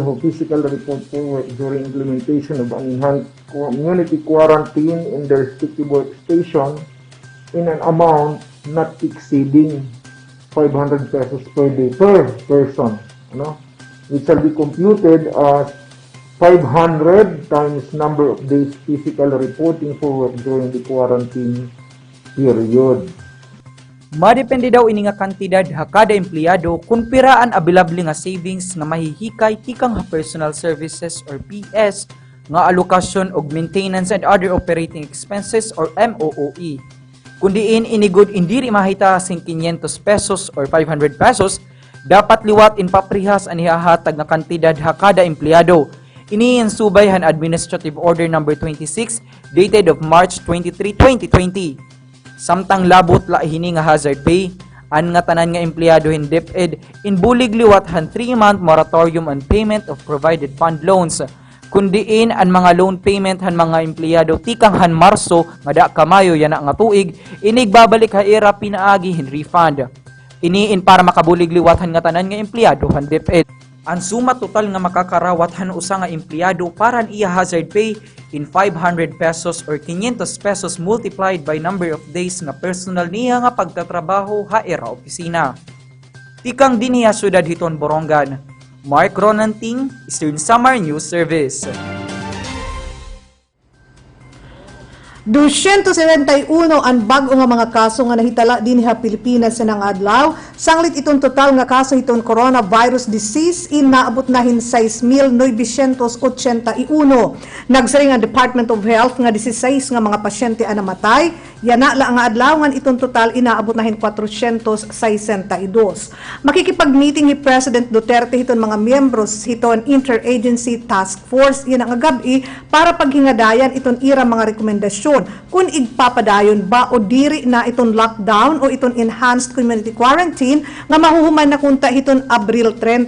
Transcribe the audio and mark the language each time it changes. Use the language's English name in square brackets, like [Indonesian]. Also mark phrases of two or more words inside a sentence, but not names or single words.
[English] who physically report for work during implementation of an enhanced community quarantine in their respective workstation in an amount not exceeding 500 pesos per day per person, which shall be computed as 500 times number of days physical reporting for work during the quarantine period. [Waray] Madepende daw ini nga kantidad ha kada empleyado kung piraan available nga savings nga mahihikay tikang ha [English] personal services [Waray] or PS nga allocation og [English] maintenance and other operating expenses [Waray] or MOOE. Kundiin inigod indiri mahita sing 500 pesos or 500 pesos, dapat liwat in paprihas ang ihahatag nga kantidad ha kada empleyado. Ini ang subay han Administrative Order number 26 [English] dated of [Waray] March 23, 2020. Samtang labot la hini nga [English] hazard pay, [Waray] an nga tanan nga empleyado hin DepEd in bulig liwat han [English] 3-month moratorium on payment of provided fund loans. [Waray] Kundiin ang mga [English] loan payment [Waray] han mga empleyado tikang han Marso nga da kamayo yana nga tuig, inig babalik ha era pinaagi hin refund. Iniin para makabulig liwat han nga tanan nga empleyado han DepEd. Ang suma total nga makakarawat han usa nga empleyado para iya [English] hazard pay [Waray] in [English] 500 pesos or 500 pesos multiplied by number of days [Waray] nga personal niya nga pagtatrabaho ha era opisina. Tikang diniya syudad hiton Borongan. Mark Ronanting, Eastern Samar News Service. 271 ang bag-o nga mga kaso nga nahitala dinhi sa Pilipinas sa nang adlaw Sanglit itong total nga kaso itong [English] coronavirus disease [Waray] inaabot na hin 6,981. Nagsaring ang Department of Health nga 16 nga mga pasyente ang namatay. Yana la nga adlaw nga itong total inaabot na hin 462. Makikipag-meeting ni President Duterte hiton mga miyembros hiton Interagency Task Force yan ang gabi para paghingadayan iton ira mga rekomendasyon kung igpapadayon ba o diri na iton lockdown o iton [English] enhanced community quarantine [Waray] nga mahuhuman na kunta hiton Abril 30.